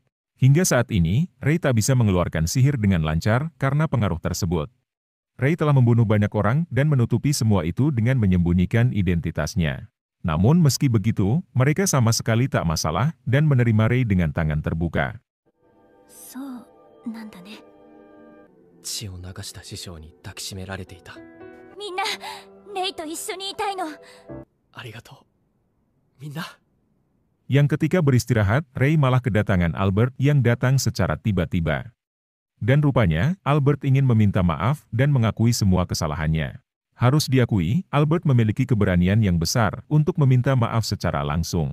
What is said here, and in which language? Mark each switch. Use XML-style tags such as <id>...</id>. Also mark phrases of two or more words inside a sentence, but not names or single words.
<id>Hingga saat ini, Rey tak bisa mengeluarkan sihir dengan lancar karena pengaruh tersebut. Rey telah membunuh banyak orang dan menutupi semua itu dengan menyembunyikan identitasnya. Namun meski begitu, mereka sama sekali tak masalah dan menerima Rey dengan tangan terbuka.</id> <ja>なんだね。血を流した師匠に抱きしめられていた。みんなレイと一緒にいたいの。ありがとう。みんな。</ja> <id>Yang ketika beristirahat, Rey malah kedatangan Albert yang datang secara tiba-tiba. Dan rupanya, Albert ingin meminta maaf dan mengakui semua kesalahannya. Harus diakui, Albert memiliki keberanian yang besar untuk meminta maaf secara langsung.</id>